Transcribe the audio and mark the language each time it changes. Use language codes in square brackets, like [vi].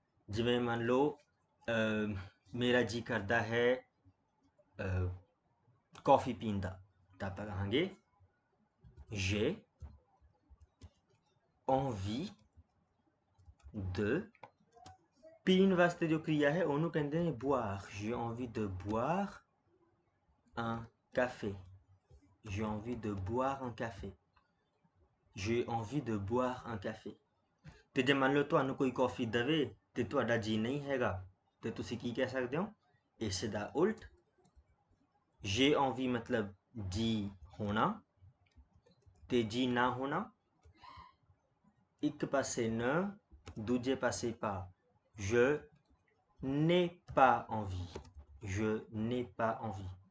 [pa] ਜਿਵੇਂ ਮੰਨ ਲਓ ਮੇਰਾ ਜੀ ਕਰਦਾ ਹੈ ਕੌਫੀ ਪੀਣ ਦਾ ਤਾਂ ਆਪਾਂ ਕਹਾਂਗੇ [fr] j'ai envie de। [pa] ਪੀਣ ਵਾਸਤੇ ਜੋ क्रिया ਹੈ ਉਹਨੂੰ ਕਹਿੰਦੇ ਨੇ [fr] boire, j'ai envie de boire un café, j'ai envie de boire un café, j'ai envie de boire un café। [pa] ਤੇ ਜੇ ਮੰਨ ਲਓ ਤੁਹਾਨੂੰ ਕੋਈ ਕੌਫੀ ਦੇਵੇ ਤੇ ਤੁਹਾਡਾ ਜੀ ਨਹੀਂ ਹੈਗਾ ਤੇ ਤੁਸੀਂ ਕੀ ਕਹਿ ਸਕਦੇ ਹੋ ਇਸ ਦਾ ਉਲਟ [fr] j'ai envie [pa] ਮਤਲਬ ਜੀ ਹੋਣਾ ਤੇ ਜੀ ਨਾ ਹੋਣਾ ਇੱਕ ਪਾਸੇ ਨ ਦੂਜੇ ਪਾਸੇ ਪਾ [fr] je n'ai pas envie, je n'ai pas envie।